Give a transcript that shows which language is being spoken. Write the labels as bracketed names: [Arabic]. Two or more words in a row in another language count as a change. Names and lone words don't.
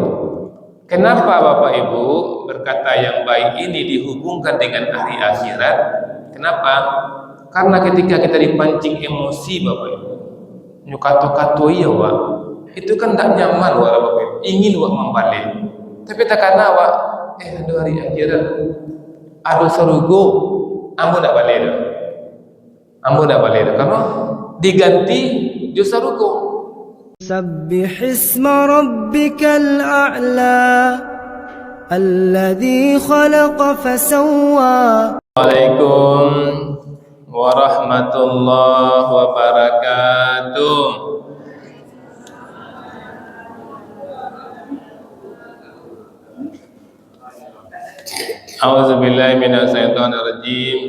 [Indonesian] Kenapa Bapak Ibu berkata yang baik ini dihubungkan dengan hari akhirat? Kenapa? Karena ketika kita dipancing emosi Bapak Ibu, nyukato-kato iya Wak, itu kan tak nyaman Wak Bapak Ibu, ingin Wak membalik. Tapi tak karena Wak, ada hari akhirat, ada surga, [Minangkabau] ambo tak balik dah. Ambo tak balik dah, karena diganti di surga. [Arabic] سبح اسم ربك الأعلى الذي خلق فسوى. السلام عليكم ورحمة الله وبركاته. أعوذ بالله من الشيطان الرجيم.